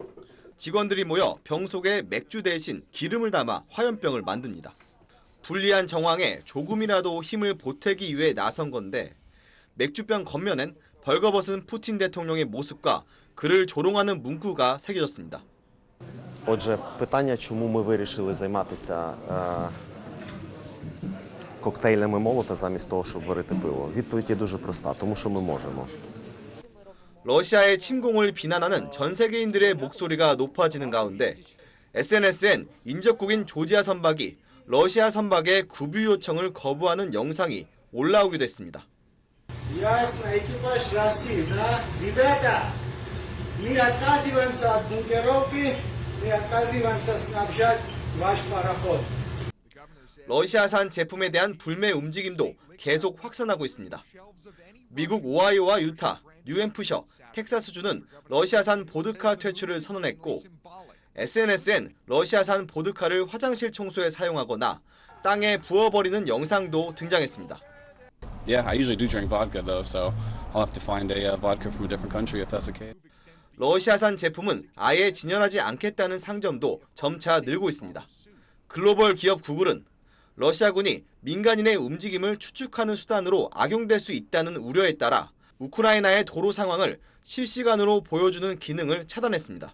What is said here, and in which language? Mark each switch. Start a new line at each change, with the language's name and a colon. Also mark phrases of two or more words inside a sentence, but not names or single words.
Korean: 직원들이 모여 병 속에 맥주 대신 기름을 담아 화염병을 만듭니다. 불리한 정황에 조금이라도 힘을 보태기 위해 나선 건데 맥주병 겉면엔 벌거벗은 푸틴 대통령의 모습과 그를 조롱하는 문구가 새겨졌습니다.
Ukrainian: Отже, питання, чому ми вирішили займатися коктейлями молота замість того, щоб варити пиво. Відповідь є дуже проста, тому що ми можемо.
Korean: 러시아의 침공을 비난하는 전 세계인들의 목소리가 높아지는 가운데 SNS엔 인접국인 조지아 선박이 러시아 선박의 구비 요청을 거부하는 영상이 올라오기도 했습니다.
Russian: Ясно, экипаж России, да? Ребята, мы отказываемся от бункеровки, мы отказываемся снабжать ваш пароход.
Korean: 러시아산 제품에 대한 불매 움직임도 계속 확산하고 있습니다. 미국 오하이오와 유타, 뉴햄프셔, 텍사스주는 러시아산 보드카 퇴출을 선언했고 SNS엔 러시아산 보드카를 화장실 청소에 사용하거나 땅에 부어버리는 영상도 등장했습니다.
English: Yeah, I usually do drink vodka though, so I'll have to find a vodka from a different country if that's the case.
Korean: 러시아산 제품은 아예 진열하지 않겠다는 상점도 점차 늘고 있습니다. 글로벌 기업 구글은 러시아군이 민간인의 움직임을 추측하는 수단으로 악용될 수 있다는 우려에 따라 우크라이나의 도로 상황을 실시간으로 보여주는 기능을 차단했습니다.